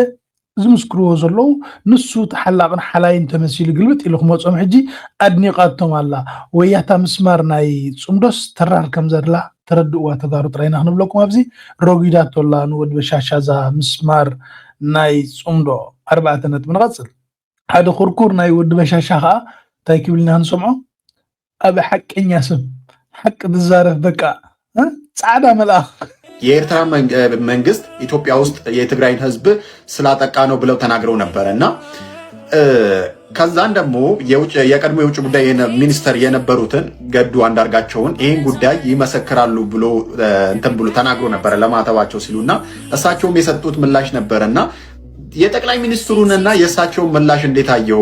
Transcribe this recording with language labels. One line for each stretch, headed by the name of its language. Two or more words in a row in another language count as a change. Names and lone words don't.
Tigrinya: ዝምስክርዎ ዘለዉ ንሱ ተሓላቕን ሓላይን ተመሲሉ ግልብጥ ኢሉ ክመፆም ሕጂ ኣድኒቃቶም ኣላ ወያታ ምስማር ናይ ፅምዶስ ተራር ከም ዘድላ ተረድእዋ ተጋሩ ጥራይና ክንብለኩም ኣብዚ ሮጊዳቶላ ንወዲ በሻሻዛ ምስማር ናይ ፅምዶ 4 ነጥቢ ንቐፅል ሓደ ኩርኩር ናይ ወዲ በሻሻ ከዓ እንታይ ክብልና ንሰምዖ ኣብ ሓቀኛ ሰብ ሓቂ ዝዛረፍ በቃ ጻዕዳ መልአኽ
Amharic: የኤርትራ መንግስት ኢትዮጵያ ውስጥ የትግራይን ህዝብ ስላጠቃ ነው ብለው ተናግረው ነበርና ከዛን ደግሞ የቀድሞ የውጭ ጉዳይ ሚኒስተር የነበሩትን ገዱ አንዳርጋቸውን ይሄን ጉዳይ ይመሰክራሉ ብሎ እንትን ብሎ ተናግሮ ነበር ለማተባቸው ሲሉና እሳቸውም የሰጡት ምላሽ ነበርና የጠቅላይ ሚኒስትሩንና የእሳቸውን ምላሽ እንዴት አየው?